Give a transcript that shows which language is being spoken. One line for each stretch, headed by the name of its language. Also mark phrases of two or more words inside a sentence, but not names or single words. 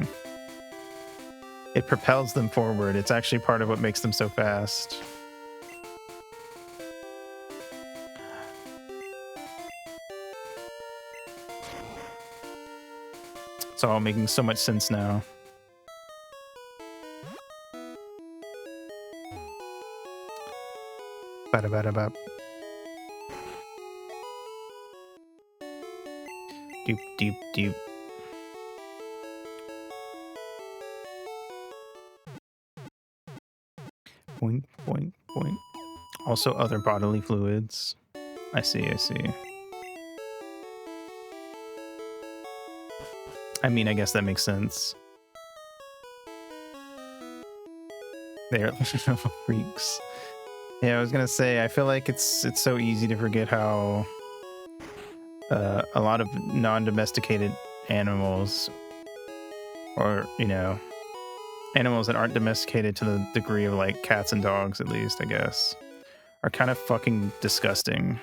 English: It propels them forward. It's actually part of what makes them so fast. It's all making so much sense now. Ba-da-ba-da-ba. Doop, doop, doop. Boink, boink, boink. Also other bodily fluids. I see, I see. I mean, I guess that makes sense. They're freaks. Yeah, I was gonna say, I feel like it's so easy to forget how a lot of non-domesticated animals, or, you know, animals that aren't domesticated to the degree of like cats and dogs, at least, I guess, are kind of fucking disgusting.